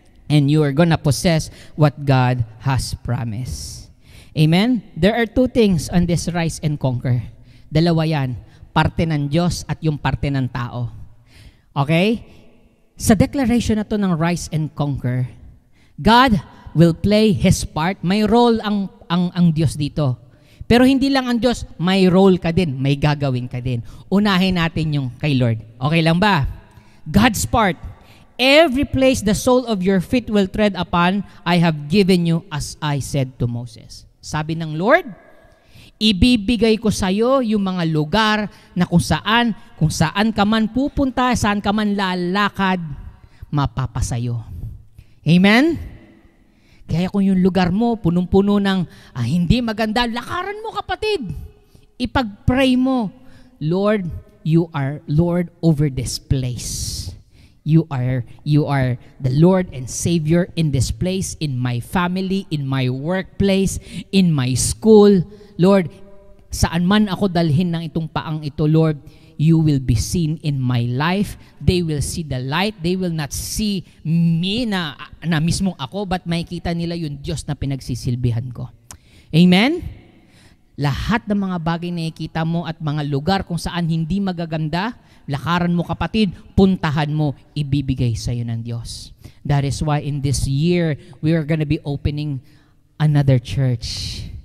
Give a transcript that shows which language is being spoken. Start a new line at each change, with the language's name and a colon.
English: And you are gonna possess what God has promised. Amen? There are two things on this rise and conquer.
Filipino: Dalawa yan. Parte ng Diyos at yung parte ng tao.
English: Okay?
Filipino: Sa declaration na to ng
English: rise and conquer, God will play His part.
Filipino: May role ang Diyos dito. Pero hindi lang ang Diyos, may role ka din, may gagawin ka din. Unahin natin yung kay Lord. Okay lang ba?
English: God's part. Every place the sole of your feet will tread upon, I have given you as I said to Moses.
Filipino: Sabi ng Lord, ibibigay ko sa iyo yung mga lugar na kung saan ka man pupunta, saan ka man lalakad, mapapasayo. Amen? Kaya kung yung lugar mo, punong-puno ng hindi maganda, lakaran mo, kapatid. Ipag-pray mo,
English: Lord, you are Lord over this place. You are the Lord and Savior in this place, in my family, in my workplace, in my school.
Filipino: Lord, saan man ako dalhin ng itong paang ito, Lord,
English: you will be seen in my life. They will see the light. They will not see me
Filipino: na mismong ako,
English: but
Filipino: makikita nila yung Diyos na pinagsisilbihan ko.
English: Amen?
Filipino: Lahat ng mga bagay na nakikita mo at mga lugar kung saan hindi magaganda, lakaran mo, kapatid, puntahan mo, ibibigay sa iyo ng Diyos.
English: That is why in this year, we are gonna be opening another church.